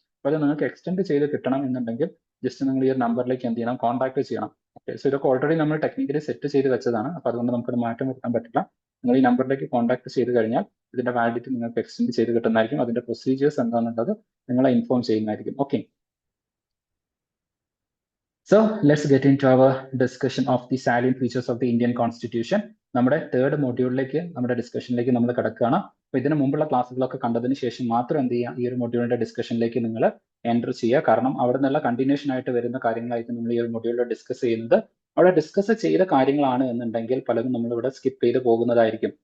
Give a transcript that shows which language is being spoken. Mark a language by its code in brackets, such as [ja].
[ml] അപ്പോൾ അത് നിങ്ങൾക്ക് എക്സ്റ്റെൻഡ് ചെയ്ത് കിട്ടണം എന്നുണ്ടെങ്കിൽ ജസ്റ്റ് നിങ്ങൾ ഈ ഒരു നമ്പറിലേക്ക് എന്ത് ചെയ്യണം, കോൺടാക്ട് ചെയ്യണം. ഓക്കെ, സോ ഇതൊക്കെ ഓൾറെഡി നമ്മൾ ടെക്നിക്കലി സെറ്റ് ചെയ്ത് വെച്ചതാണ്. അപ്പോൾ അതുകൊണ്ട് നമുക്കത് മാറ്റം വരുത്താൻ പറ്റില്ല. നിങ്ങൾ ഈ നമ്പറിലേക്ക് കോൺടാക്ട് ചെയ്ത് കഴിഞ്ഞാൽ ഇതിന്റെ വാലിഡിറ്റി നിങ്ങൾക്ക് എക്സ്റ്റെൻഡ് ചെയ്ത് കിട്ടുന്നതായിരിക്കും. അതിന്റെ പ്രൊസീജിയേഴ്സ് എന്താണെന്നുള്ളത് നിങ്ങളെ ഇൻഫോം ചെയ്യുന്നതായിരിക്കും. [en] Okay, so let's get into our discussion of the salient features of the Indian Constitution. [ml] നമ്മുടെ തേർഡ് മൊഡ്യൂളിലേക്ക്, നമ്മുടെ ഡിസ്കഷനിലേക്ക് നമ്മൾ കിടക്കുകയാണ്. അപ്പോൾ ഇതിന് മുമ്പുള്ള ക്ലാസ്സുകളൊക്കെ കണ്ടതിന് ശേഷം മാത്രം എന്ത് ചെയ്യുക, ഈ ഒരു മൊഡ്യൂളിന്റെ ഡിസ്കഷനിലേക്ക് നിങ്ങൾ എൻ്റർ ചെയ്യുക. കാരണം അവിടെ നിന്നുള്ള കണ്ടിന്യൂഷൻ ആയിട്ട് വരുന്ന കാര്യങ്ങളായിരിക്കും നമ്മൾ ഈ ഒരു മൊഡ്യൂളിൽ ഡിസ്കസ് ചെയ്യുന്നത്. അവിടെ ഡിസ്കസ് ചെയ്ത കാര്യങ്ങളാണ് എന്നുണ്ടെങ്കിൽ പലതും നമ്മളിവിടെ സ്കിപ്പ് ചെയ്ത് പോകുന്നതായിരിക്കും.